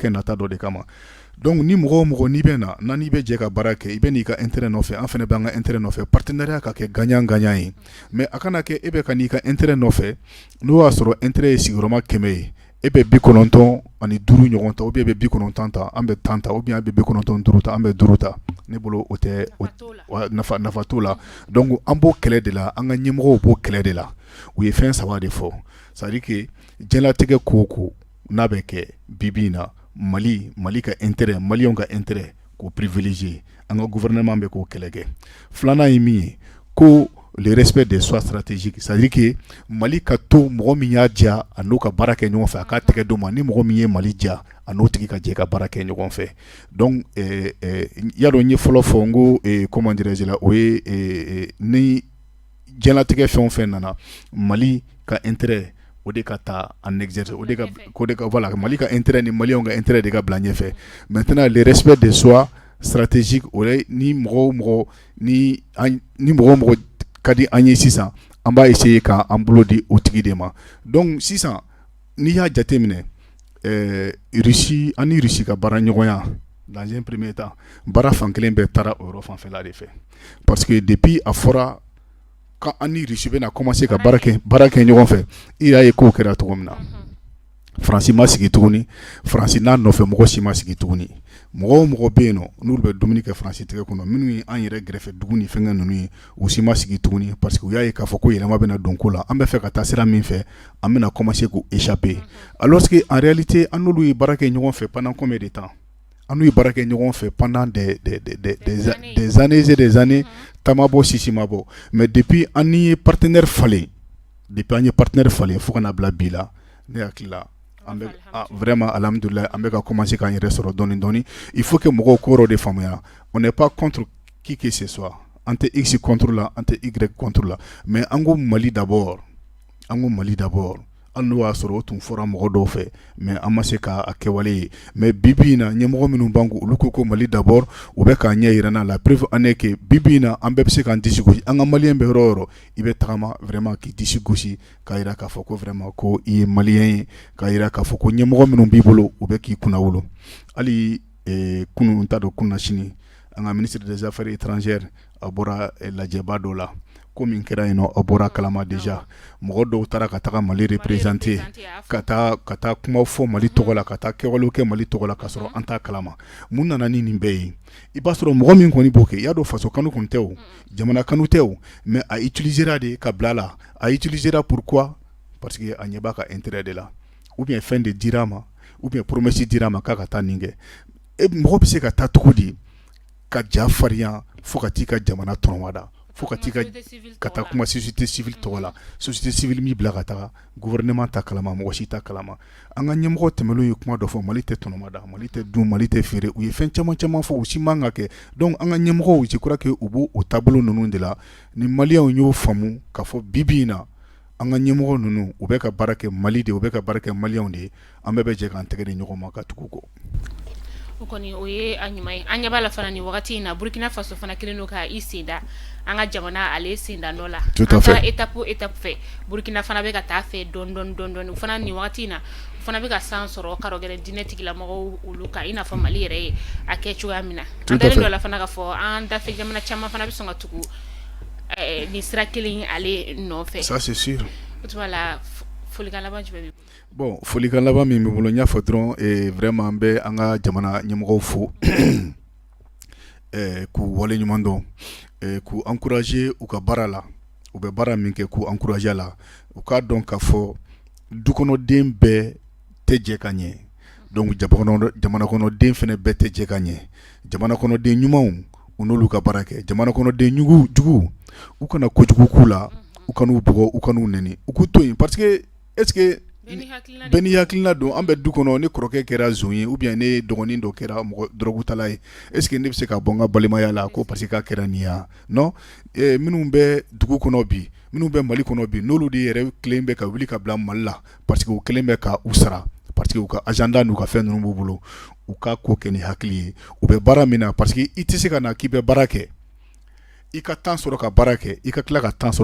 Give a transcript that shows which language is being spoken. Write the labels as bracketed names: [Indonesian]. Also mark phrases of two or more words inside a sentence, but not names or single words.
[Bambara] kɛ nata dɔ de kama donc ni mɔgɔ o mɔgɔ n'i bɛ na n'i bɛ jɛ ka baara kɛ i bɛ n'i ka intérêt nɔfɛ an fana b'an ka intérêt nɔfɛ partenariat ka kɛ gagnant ye mais a kana kɛ e bɛ ka n'i ka intérêt nɔfɛ n'o y'a sɔrɔ intérêt ye sigiyɔrɔma 100 ye e bɛ 95 ɲɔgɔn ta [French] ou bien [Bambara] e bɛ 90 ta an bɛ 10 ta [French] ou bien [Bambara] an bɛ 95 ta an bɛ 5 ta ne bolo o tɛ nafa t'o la donc an b'o kɛlɛ de la an ka ɲɛmɔgɔw b'o kɛlɛ de la u ye fɛn 3 de fɔ [French] c'est à dire que [Bambara] diɲɛlatigɛ ko o ko n'a bɛ kɛ bi in na Mali ka intérêt maliyɛnw ka intérêt k'o privilégier an ka gouvernement bɛ k'o kɛlɛ kɛ filanan ye min ye ko [French] le respect des choix stratégiques c'est à dire que [Bambara] Mali ka to mɔgɔ min y'a diya a n'o ka baara kɛ ɲɔgɔn fɛ a k'a tɛgɛ d'o ma ni mɔgɔ min ye Mali diya a n'o tigi ka jɛ ka baara kɛ ɲɔgɔn fɛ donc y'a dɔn n ye fɔlɔ fɔ n ko [French] comment dirais-je la [Bambara] o ye ni diɲɛlatigɛ fɛn o fɛn nana Mali ka intérêt o de ka taa [French] en exerce [Bambara] o de ka voilà Mali ka intérêt ni maliyɛnw ka intérêt de ka bila ɲɛfɛ [French] maintenant le respect des choix stratégiques [Bambara] o ni mɔgɔ ka di an ye sisan an b'a essayer ka an bolo di o tigi de ma donc sisan n'i y'a jateminɛ Russie ani Russie ka baara ɲɔgɔnya [French] dans un premier temps [Bambara] baara fankelen bɛɛ taara o yɔrɔ fanfɛla de fɛ [French] parce que depuis [Bambara] a fɔra quand an ni Russie bɛna commencer ka baara kɛ ɲɔgɔn fɛ i y'a ye kow kɛra cogo min na Faransi ma sigi tuguni Faransi n'a nɔfɛ mɔgɔ si ma sigi tuguni mɔgɔ o mɔgɔ bɛ yen nɔ n'olu bɛ dumuni kɛ Faransi tɛgɛ kɔnɔ minnu ye an yɛrɛ gɛrɛfɛ dugu ni fɛnkɛ ninnu ye u si ma sigi tuguni [French] parce que [Bambara] u y'a ye k'a fɔ ko yɛlɛma bɛna don ko la an bɛ fɛ ka taa sira min fɛ an bɛna commencer k'u échapper [French] alors que en réalité [Bambara] an n'olu ye baara kɛ ɲɔgɔn fɛ [French] pendant combien de temps [Bambara] an n'u ye baara kɛ ɲɔgɔn fɛ pendant [French] des années et des années [Bambara] tama bɔ sisi ma bɔ [French] mais depuis [Bambara] an ni ye partenaire falen fo kana bila bi la ne hakili la vraiment alhamdoulilah an bɛ ka commencer k'an yɛrɛ sɔrɔ dɔɔni dɔɔni [French] il faut que [Bambara] mɔgɔw ko yɔrɔ de faamuya [French] on n'est pas contre qui que ce soit [Bambara] an tɛ X contre la an tɛ Y contre la mais an ko Mali d'abord hali n'o y'a sɔrɔ o tun fɔra mɔgɔ dɔw fɛ mais an ma se k'a kɛwale ye mais bibi in na ɲɛmɔgɔ minnu b'an ko olu ko Mali d'abord u bɛ k'a ɲɛ yir'an na [French] la preuve en est que [Bambara] bibi in na an bɛɛ bɛ se k'an disi gosi an ka maliyɛn bɛ yɔrɔ o yɔrɔ i bɛ tagama vraiment k'i disi gosi k'a jira k'a fɔ ko vraiment ko i ye maliyɛn ye k'a jira k'a fɔ ko ɲɛmɔgɔ minnu b'i bolo u bɛ k'i kunna wolo hali kunun n t'a dɔn kunna sini an ka [French] ministre des affaires étrangères [Bambara] a bɔra lajɛba dɔ la ko min kɛra yen nɔ a bɔra kalama déjà mɔgɔ dɔw taara ka taga Mali représenter ka taa kuma fɔ Mali tɔgɔ la ka taa kɛwalew kɛ Mali tɔgɔ la ka sɔrɔ an t'a kalama mun nana ni nin bɛɛ ye i b'a sɔrɔ mɔgɔ min kɔni b'o kɛ i y'a dɔn faso kanu kun tɛ o jamana kanu tɛ o mais a utilisera de ka bila la a utilisera pourquoi [French] parce que [Bambara] a ɲɛ b'a ka intérêt de la [French] ou bien [Bambara] fɛn de dira ma ou bien promesse dira ma k'a ka taa nin kɛ mɔgɔ bɛ se ka taa cogo di ka ja farinya fo ka t'i ka jamana tɔnɔmada fo ka t'i ka taa kuma société civile tɔgɔ la [French] société civile [Bambara] min bila ka taga gouvernement ta kalama mɔgɔ si ta kalama an ka ɲɛmɔgɔ tɛmɛlenw ye kuma dɔ fɔ Mali tɛ tɔnɔmada Mali tɛ dun Mali tɛ feere u ye fɛn caman fɔ u si man ka kɛ donc an ka ɲɛmɔgɔw [French] je crois que [Bambara] u b'o taabolo ninnu de la ni maliyɛnw y'o faamu k'a fɔ bibi in na an ka ɲɛmɔgɔ ninnu u bɛ ka baara kɛ Mali de u bɛ ka baara kɛ maliyɛnw de an bɛɛ bɛ jɛ k'an tɛgɛ di ɲɔgɔn ma ka tugu kɔ o kɔni o ye a ɲuman ye an ɲɛ b'a la fana nin wagati in na Burkina Faso fana kelen don ka i senda an ka jamana ale senda nɔ la an taara étape fɛ Burkina fana bɛ ka taa fɛ dɔɔni fana nin wagati in na fana bɛ ka san sɔrɔ karo gɛrɛ diinɛ tigilamɔgɔw olu kan i n'a fɔ Mali yɛrɛ ye a kɛ cogoya min na an dalen dɔ la fana ka fɔ an dafɛ jamana caman fana bɛ sɔn ka tugu nin sira kelen ale nɔfɛ [French] ça c'est sûr [Bambara] o tuma la folikan laban jumɛn b'i bolo bon folikan laban min bɛ bolo n y'a fɔ dɔrɔn vraiment n bɛ an ka jamana ɲɛmɔgɔw fo k'u wale ɲuman dɔn k'u encourager u ka baara la u bɛ baara min kɛ k'u encourager la u k'a dɔn k'a fɔ dukɔnɔden bɛɛ tɛ jɛ ka ɲɛ donc jamana kɔnɔden fana bɛɛ tɛ jɛ ka ɲɛ jamana kɔnɔden ɲumanw u n'olu ka baara kɛ jamana kɔnɔden jugu u kana kojugu k'u la u kan'u bugɔ u kan'u nɛni u k'u to yen [French] parce que est-ce que [Bambara] bɛɛ n'i hakilina don an bɛ du kɔnɔ ne kɔrɔkɛ kɛra zon ye ou bien ne dɔgɔnin dɔ kɛra mɔgɔ dɔrɔgutala ye [French] est-ce que [Bambara] ne bɛ se ka bɔ n ka balimaya la ko [French] parce que [Bambara] k'a kɛra nin ya non minnu bɛ dugu kɔnɔ bi minnu bɛ Mali kɔnɔ bi n'olu de yɛrɛ kelen bɛ ka wuli ka bila Mali la [French] parce que [Bambara] u kelen bɛ ka u sara [French] parce que [Bambara] u ka agenda n'u ka fɛn ninnu b'u bolo u ka ko kɛ ni hakili ye u bɛ baara min na [French] parce que [Bambara] i tɛ se ka na k'i bɛ baara kɛ i ka temps sɔrɔ ka baara kɛ i ka tila ka temps